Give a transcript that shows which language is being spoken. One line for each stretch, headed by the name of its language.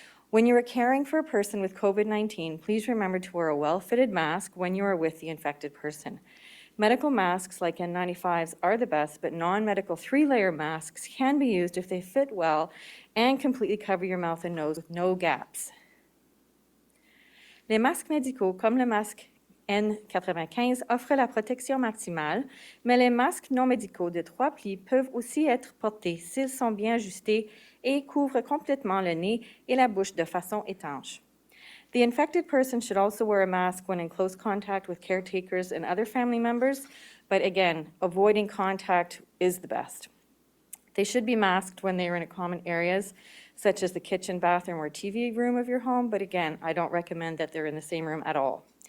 English: When you are caring for a person with COVID-19, please remember to wear a well-fitted mask when you are with the infected person. Medical masks like N95s are the best, but non-medical 3-layer masks can be used if they fit well and completely cover your mouth and nose with no gaps.
French: Les masques médicaux, comme le masque N95, offrent la protection maximale, mais les masques non médicaux de 3 plis peuvent aussi être portés s'ils sont bien ajustés et couvrent complètement le nez et la bouche de façon étanche.
English: The infected person should also wear a mask when in close contact with caretakers and other family members, but again, avoiding contact is the best. They should be masked when they are in common areas, such as the kitchen, bathroom, or TV room of your home, but again, I don't recommend that they're in the same room at all.